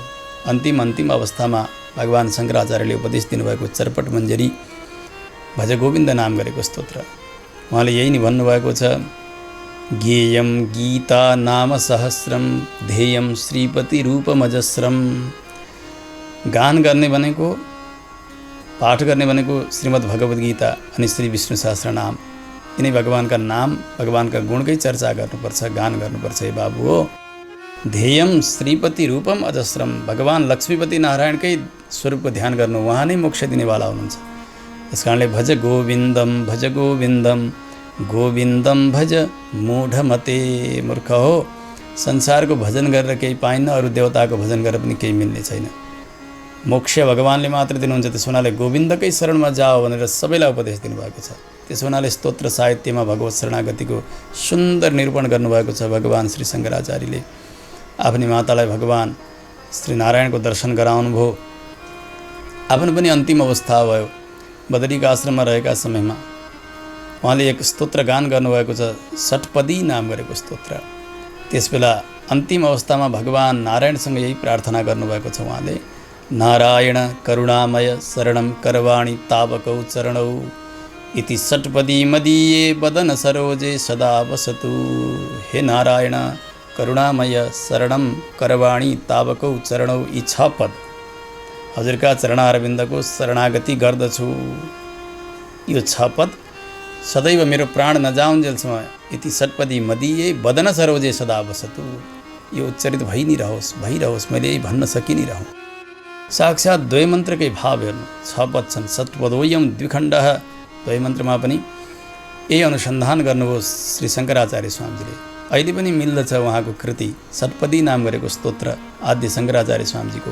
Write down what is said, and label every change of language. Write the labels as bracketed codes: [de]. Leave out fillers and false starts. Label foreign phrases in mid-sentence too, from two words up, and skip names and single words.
[ne] अन्तिम अवस्थामा भगवान शङ्कराचार्यले उपदेश दिनुभएको चरपट मञ्जरी भज गोविन्द नाम गरेको स्तोत्र, उहाँले यही नै भन्नुभएको छ, [sa] ज्ञेयं गीता नाम सहस्रम ध्येयं श्रीपति रूपमजस्रम। [ne] गान गर्ने भनेको, पाठ गर्ने भनेको श्रीमद् भगवद् गीता अनि श्री विष्णु सहस्रनाम। यिनै भगवानका नाम, भगवानका गुणकै चर्चा गर्नुपर्छ, गान गर्नुपर्छ हे बाबु हो। [sa] ध्येयम श्रीपति रूपम अजस्रम, [ne] भगवान लक्ष्मीपति नारायणकै स्वरूपको ध्यान गर्नु, उहाँ नै मोक्ष दिनेवाला हुनुहुन्छ। त्यस कारणले [sa] भज गोविन्दम गोविन्दम भज मूढमते। [ne] मूर्ख हो, संसारको भजन गरेर केही पाइन्न, अरू देवताको भजन गरेर पनि केही मिल्ने छैन। मोक्ष भगवानले मात्र दिनुहुन्छ। त्यसो हुनाले गोविन्दकै शरणमा जाओ भनेर सबैलाई उपदेश दिनुभएको छ। त्यसो हुनाले स्तोत्र साहित्यमा भगवत शरणागतिको सुन्दर निरूपण गर्नुभएको छ भगवान श्री शङ्कराचार्यले। आफ्नी मातालाई भगवान श्री नारायणको दर्शन गराउनुभयो। आफ्नो पनि अन्तिम अवस्था भयो। बदरीका आश्रममा रहेका समयमा उहाँले एक स्तोत्र गान गर्नुभएको छ, षट्पदी नाम गरेको स्तोत्र। त्यसबेला अन्तिम अवस्थामा भगवान नारायणसँग यही प्रार्थना गर्नुभएको छ उहाँले, [sa] नारायण करुणामय शरणं करवाणि तावकौ चरणौ इति षट्पदी मदीये बदन सरोजे सदा वसतु। हे नारायण करुणामय शरणं करवाणि तावकौ चरणौ, [ne] यी 6 पद हजुरका चरणारविन्दको शरणागति गर्दछु। यो 6 पद सदैव मेरो प्राण नजाउन्जेलसम्म [sa] यति षट्पदी मदीये बदन सरोजे सदा वसतु, [ne] यो उच्चरित भइ नै रहोस्, मैले यही भन्न सकि नै रहौँ। साक्षात् द्वय मन्त्रकै भाव हेर्नु, 6 पद छन्। [sa] षट्पदोयम द्विखण्डः, [ne] द्वय मन्त्रमा पनि यही अनुसन्धान गर्नुभयो श्री शङ्कराचार्य स्वामीजीले। अहिले पनि मिल्दछ उहाँको कृति, षट्पदी नाम गरेको स्तोत्र आद्य शङ्कराचार्य स्वामीजीको।